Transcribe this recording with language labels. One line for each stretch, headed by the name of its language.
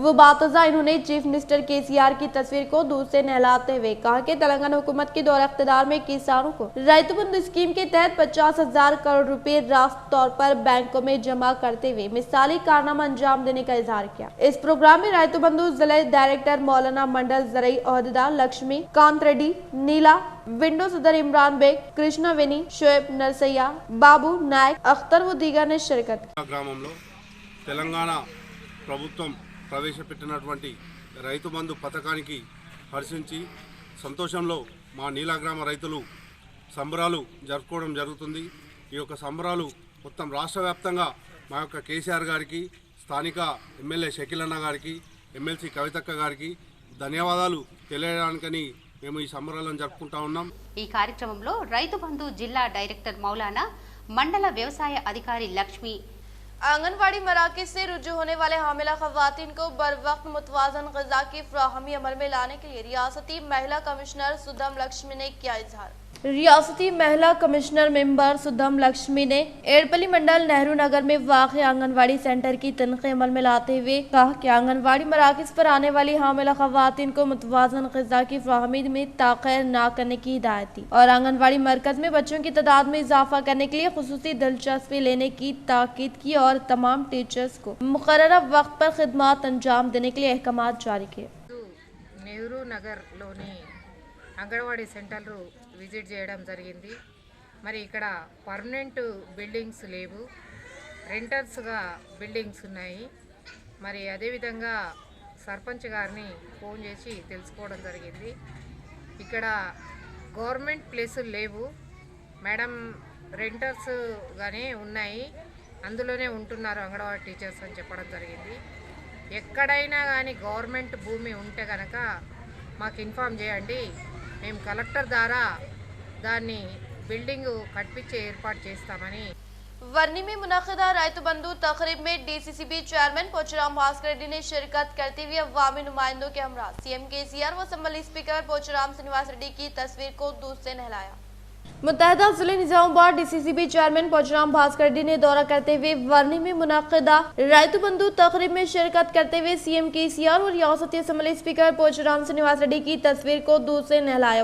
Hindi: वो बातज़ा इन्होंने chief minister KCR की तस्वीर को दूर से नहलाते हुए कहा कि तेलंगाना हुकूमत के दौर इख्तिदार में किसानों को रैतु बंधु स्कीम के तहत 50,000 करोड़ रुपए रास्त तौर पर बैंकों में जमा करते हुए मिसाली कारनामा अंजाम देने का इजहार किया। इस प्रोग्राम में रैतु बंधु जिला डायरेक्टर मौलाना मंडल ज़रई ओहदेदार लक्ष्मी कांत रेड्डी, नीला, विंडो सदर इमरान बेग, कृष्णा वेनी, शोएब नरसయ్య, बाबू नायक, अख्तर व दीगर ने शिरकत की।
Telugu: గ్రామంలో తెలంగాణ ప్రభుత్వం ప్రవేశపెట్టినటువంటి రైతు బంధు పథకానికి హర్షించి సంతోషంలో మా నీలా గ్రామ రైతులు సంబరాలు జరుపుకోవడం జరుగుతుంది। ఈ యొక్క సంబరాలు మొత్తం రాష్ట్ర వ్యాప్తంగా మా యొక్క KCR గారికి, స్థానిక ఎమ్మెల్యే షకీల్ అన్న గారికి, ఎమ్మెల్సీ కవితక్క గారికి ధన్యవాదాలు తెలియడానికని మేము ఈ సంబరాలను జరుపుకుంటా ఉన్నాం. ఈ కార్యక్రమంలో రైతు బంధు జిల్లా డైరెక్టర్ మౌలానా, మండల వ్యవసాయ అధికారి లక్ష్మి,
Hindi: आंगनबाड़ी मराकज से रुजू होने वाले हामिला खवातीन को बर वक्त मुतवाजन ग़िज़ा की फ़राहमी अमल में लाने के लिए रियासती महिला कमिश्नर सुधम लक्ष्मी ने किया इजहार। रियासती महिला कमिश्नर मेंबर सुधम लक्ष्मी ने एड़पली मंडल नेहरू नगर में वाक़ आंगनबाड़ी सेंटर की तनक़ीद अमल में लाते हुए कहा कि आंगनबाड़ी मराकज पर आने वाली हामिला खवातीन को मुतवाज़न ग़िज़ा की फ़राहमी में ताख़ीर न करने की हिदायत दी और आंगनबाड़ी मरकज़ में बच्चों की तादाद में इजाफा करने के लिए खुसूसी दिलचस्पी लेने की ताकीद की और तमाम टीचर्स को मुक़र्ररा वक्त पर खिदमत अंजाम देने के लिए अहकामात जारी किए।
Telugu: नेहरू नगर लोनी అంగన్వాడీ సెంటర్లు విజిట్ చేయడం జరిగింది. మరి ఇక్కడ పర్మనెంట్ బిల్డింగ్స్ లేవు, రెంటర్స్గా బిల్డింగ్స్ ఉన్నాయి. మరి అదేవిధంగా సర్పంచ్ గారిని ఫోన్ చేసి తెలుసుకోవడం జరిగింది. ఇక్కడ గవర్నమెంట్ ప్లేసులు లేవు మేడం, రెంటర్స్గానే ఉన్నాయి, అందులోనే ఉంటున్నారు అంగన్వాడీ టీచర్స్ అని చెప్పడం జరిగింది. ఎక్కడైనా కానీ గవర్నమెంట్ భూమి ఉంటే కనుక మాకు ఇన్ఫామ్ చేయండి, మేము కలెక్టర్ ద్వారా దాన్ని బిల్డింగ్ కట్టించే ఏర్పాటు చేస్తామని।
Hindi: वर्नी में मुनक़िदा रायतु बंधु तक़रीब में DCCB चेयरमैन पोचराम भास्कर रेड्डी ने शिरकत करते हुए अवामी नुमाइंदों के हमरा CM KCR व असम्बली स्पीकर पोचराम श्रीनिवास रेड्डी की तस्वीर को दूध से नहलाया। मुत्तहदा ज़िले निज़ामाबाद DCCB चेयरमैन पोचराम भास्कर रेड्डी ने दौरा करते हुए वर्नी में मुनक़िदा रायतु बंधु तक़रीब में शिरकत करते हुए CM KCR और रियासती असम्बली स्पीकर पोचराम श्रीनिवास रेड्डी की तस्वीर को दूध से नहलाया।